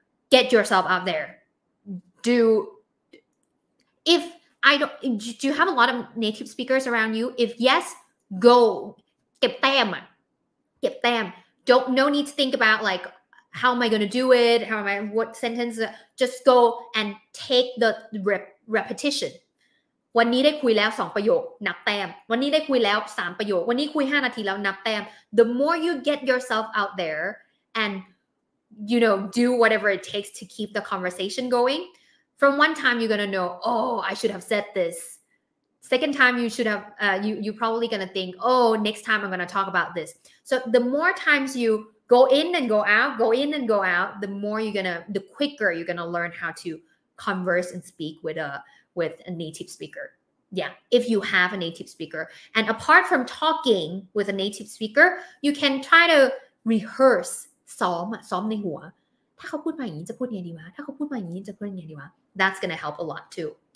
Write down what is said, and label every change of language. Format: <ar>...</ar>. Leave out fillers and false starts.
<en>Get yourself out there. Do you have a lot of native speakers around you? If yes, go.</en> <th>เก็บแต้ม.</th> <en>No need to think about like how am I going to do it? What sentence? Just go and take the repetition.</en> <th>วันนี้ได้คุยแล้ว2ประโยคนับแต้มวันนี้ได้คุยแล้ว3ประโยควันนี้คุย5นาทีแล้วนับแต้ม</th> <en>The more you get yourself out there and do whatever it takes to keep the conversation going, from one time you're going to know, I should have said this. Second time you should have you're probably going to think, next time I'm going to talk about this. So the more times you go in and go out, the quicker you're going to learn how to converse and speak with a native speaker. Yeah, if you have a native speaker. And apart from talking with a native speaker, you can try to rehearse</en> <th>ซ้อมในหัวถ้าเขาพูดมาอย่างนี้จะพูดยังไงดีวะถ้าเขาพูดมาอย่างนี้จะพูดยังไงดีวะ</th> <en>That's going to help a lot too.</en>